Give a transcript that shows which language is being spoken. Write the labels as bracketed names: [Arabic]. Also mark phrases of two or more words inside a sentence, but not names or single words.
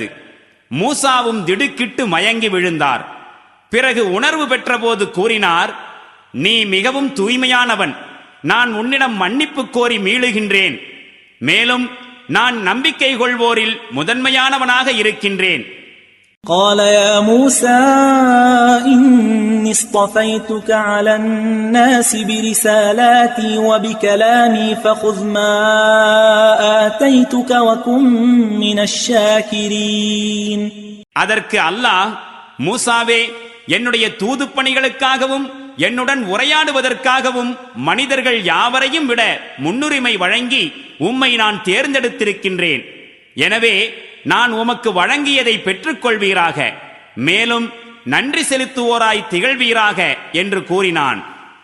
[Tamil] மூசாவும் திடுக்கிட்டு மயங்கி விழுந்தார். பிறகு உணர்வு பெற்ற போது கூறினார், நீ மிகவும் தூய்மையானவன், நான் உன்னிடம் மன்னிப்பு கோரி மீளுகின்றேன். மேலும் நான் நம்பிக்கை கொள்வோரில் முதன்மையானவனாக இருக்கின்றேன். [Arabic] قال يا موسى إني اصطفيتك على الناس برسالاتي وبكلامي فخذ ما آتيتك وكن من الشاكرين. [Tamil] அதற்கு அல்லாஹ், மூசாவே, என்னுடைய தூது பணிகளுக்காகவும் என்னுடன் உரையாடுவதற்காகவும் மனிதர்கள் யாவரையும் விட முன்னுரிமை வழங்கி உம்மை நான் தேர்ந்தெடுத்திருக்கின்றேன். எனவே நான் உமக்கு வழங்கியதை பெற்றுக்கொள்வீராக, மேலும் நன்றி செலுத்துவோராய் திகழ்வீராக என்று கூறினான்.